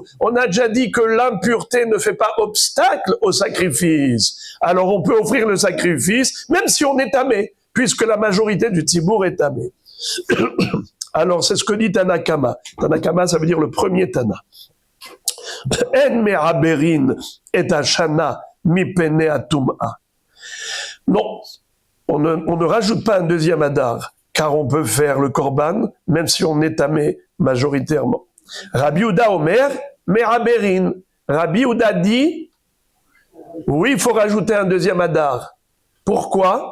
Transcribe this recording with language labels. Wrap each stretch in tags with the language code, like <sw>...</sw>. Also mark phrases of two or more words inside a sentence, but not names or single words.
<fr>On a déjà dit que l'impureté ne fait pas obstacle au sacrifice. Alors on peut offrir le sacrifice, même si on est tamé, puisque la majorité du tzibour est tamé. Alors c'est ce que dit Tanakama. Tanakama, ça veut dire le premier Tana.</fr> <he>אין מעברין את השנה מפני הטומאה.</he> <fr>Non, on ne rajoute pas un deuxième Adar, car on peut faire le korban, même si on est tamé majoritairement.</fr> <he>רבי יהודה אומר, מעברין.</he> <fr>Rabbi Yehuda dit, oui, il faut rajouter un deuxième Adar. Pourquoi?</fr>